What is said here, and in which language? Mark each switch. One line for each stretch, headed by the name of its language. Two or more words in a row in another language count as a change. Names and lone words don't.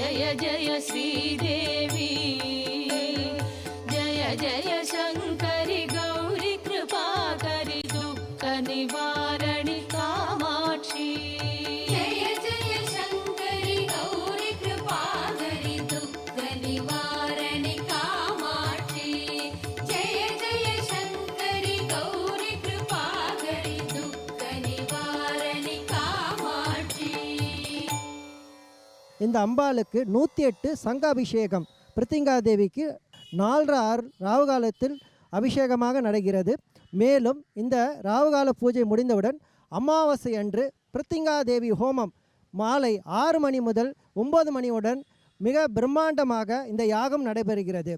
Sanskrit: जय श्रीदेवी जय जय शङ्करि गौरि कृपाकरि दुःख निवारणि कामाक्षी जय जय शङ्करि गौरि कृपाकरि दुःख निवारणि कामाक्षी जय जय शङ्करि गौरि कृपाकरि दुःख निवारणि कामाक्षी
Tamil: இந்த அம்பாளுக்கு 108 சங்காபிஷேகம் பிருத்திங்கா தேவிக்கு 4:30 ராவுகாலத்தில் அபிஷேகமாக நடக்கிறது. மேலும் இந்த ராவுகால பூஜை முடிந்தவுடன் அமாவாசை அன்று பிருத்திங்கா தேவி ஹோமம் மாலை 6 மணி முதல் 9 மணியுடன் மிக பிரம்மாண்டமாக இந்த யாகம் நடைபெறுகிறது.